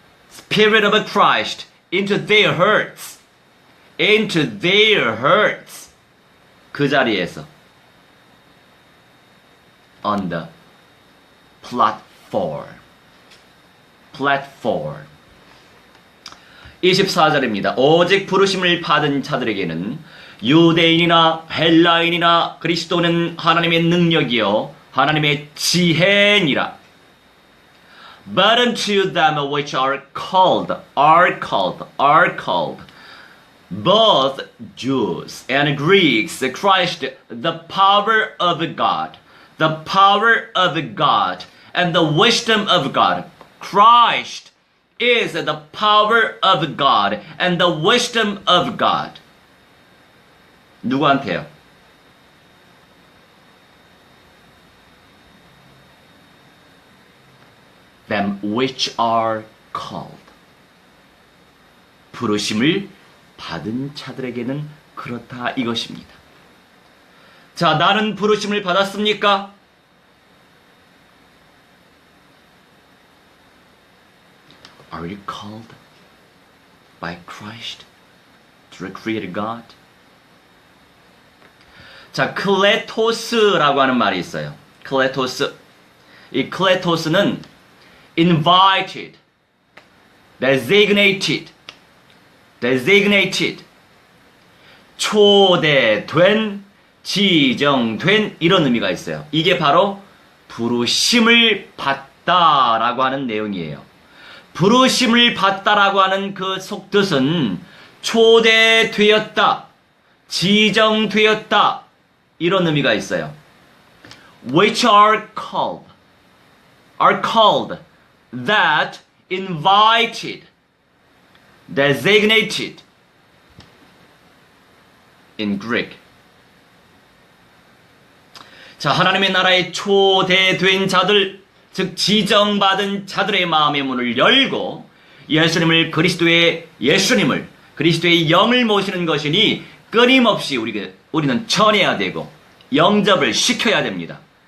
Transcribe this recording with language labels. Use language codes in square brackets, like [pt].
[en] Spirit of Christ into their hearts. Into their hearts. [ko] 그 자리에서 [en] on the platform. [ko] platform. 24절입니다. 오직 부르심을 받은 자들에게는 유대인이나 헬라인이나 그리스도는 하나님의 능력이요 하나님의 지혜니라. [en] But unto them which are called, both Jews and Greeks, Christ, the power of God, and the wisdom of God. Christ is the power of God and the wisdom of God. [ko] 누구한테요? [en] Them which are called. [ko] 부르심을 받은 자들에게는 그렇다 이것입니다. 자, 나는 부르심을 받았습니까? [en] Are you called by Christ to the Creator God? [ko] 자, 클레토스라고 하는 말이 있어요. 클레토스. 이 클레토스는 [en] invited, designated, [ko] 초대된, 지정된 이런 의미가 있어요. 이게 바로 부르심을 받다라고 하는 내용이에요. 부르심을 받다라고 하는 그 속뜻은 초대되었다, 지정되었다 이런 의미가 있어요. [en] Which are called, that invited, designated in Greek. [ko] 자, 하나님의 나라에 초대된 자들, 즉 지정받은 자들의 마음의 문을 열고 예수님을 그리스도의 영을 모시는 것이니 끊임없이 우리는 전해야 되고 영접을 시켜야 됩니다.